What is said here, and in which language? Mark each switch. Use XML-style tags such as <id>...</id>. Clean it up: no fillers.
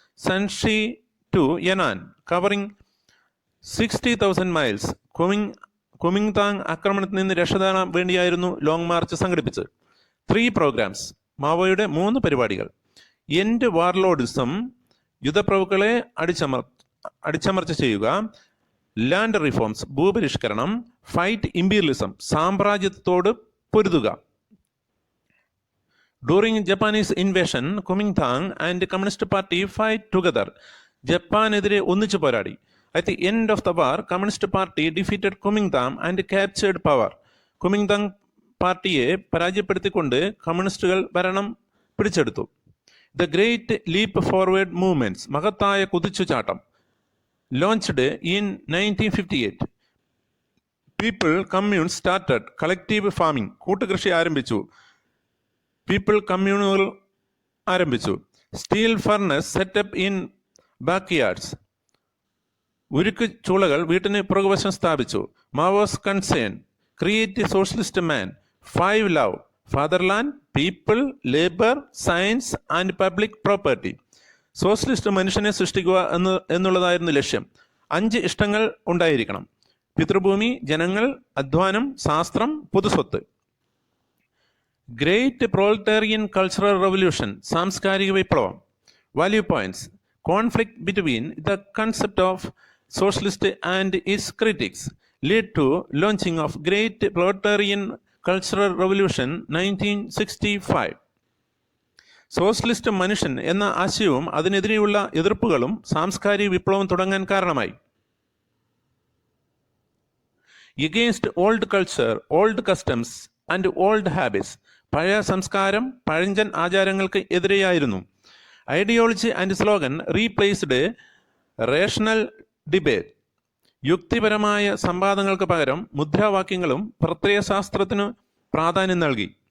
<en>Shanxi to Yan'an, covering 60,000 miles.</en> <ml>Kuomintang ആക്രമണത്തിൽ നിന്ന് രക്ഷപ്പെടാൻ വേണ്ടിയായിരുന്നു ലോങ് മാർച്ച് സംഘടിപ്പിച്ചത്. 3 പ്രോഗ്രാംസ്, മാവോയുടെ 3 പരിപാടികൾ.</ml> <en>end warlordism,</en> <ml>യുദ്ധപ്രഭുക്കളെ അടിച്ചമർച്ച ചെയ്യുക.</ml> <en>Land reforms, ഭൂപരിഷ്കരണം. Fight imperialism,</en> <ml>സാമ്രാജ്യത്തോട് പൊരുതുക.</ml> <en>During Japanese invasion, Kuomintang and communist party fight together.</en> <ml>ജപ്പാനെതിരെ ഒന്നിച്ചു പോരാടി.</ml> <en>At the end of the war, Communist Party defeated Kuomintang and captured power.</en> <ml>Kuomintang പാർട്ടിയെ പരാജയപ്പെടുത്തിക്കൊണ്ട് കമ്മ്യൂണിസ്റ്റുകൾ ഭരണം പിടിച്ചെടുത്തു.</ml> <en>the great leap forward movements,</en> <ml>മഹത്തായ കുതിച്ചുചാട്ടം,</ml> <en>Launched in 1958. People commune started collective farming,</en> <ml>കൂട്ടുകൃഷി ആരംഭിച്ചു. People കമ്മ്യൂണുകൾ ആരംഭിച്ചു.</ml> <en>steel furnace setup in backyards,</en> <ml>ഉരുക്ക് ചൂളകൾ വീട്ടിന് പുറകുവശം സ്ഥാപിച്ചു.</ml> <en>Mao's concern, create socialist man, 5 love, fatherland, people, labour, science and public property.</en> <ml>Socialist മനുഷ്യനെ സൃഷ്ടിക്കുക എന്നുള്ളതായിരുന്നു ലക്ഷ്യം. 5 ഇഷ്ടങ്ങൾ ഉണ്ടായിരിക്കണം: പിതൃഭൂമി, ജനങ്ങൾ, അധ്വാനം, ശാസ്ത്രം, പൊതുസ്വത്ത്.</ml> <en>great proletarian cultural revolution,</en> <ml>സാംസ്കാരിക വിപ്ലവം.</ml> <en>Value points: conflict between the concept of socialist and its critics led to launching of Great Proletarian Cultural Revolution 1965.</en> <ml>Socialist മനുഷ്യൻ എന്ന ആശയവും അതിനെതിരെയുള്ള എതിർപ്പുകളും സാംസ്കാരിക വിപ്ലവം തുടങ്ങാൻ കാരണമായി.</ml> <en>Against old culture, old customs and old habits,</en> <ml>പഴയ സംസ്കാരം, പഴഞ്ചൻ ആചാരങ്ങൾക്ക് എതിരെയായിരുന്നു.</ml> <en>ideology and slogan replaced rational debate,</en> <ml>യുക്തിപരമായ സംവാദങ്ങൾക്ക് പകരം മുദ്രാവാക്യങ്ങളും പ്രത്യയശാസ്ത്രത്തിനു പ്രാധാന്യം നൽകി.</ml>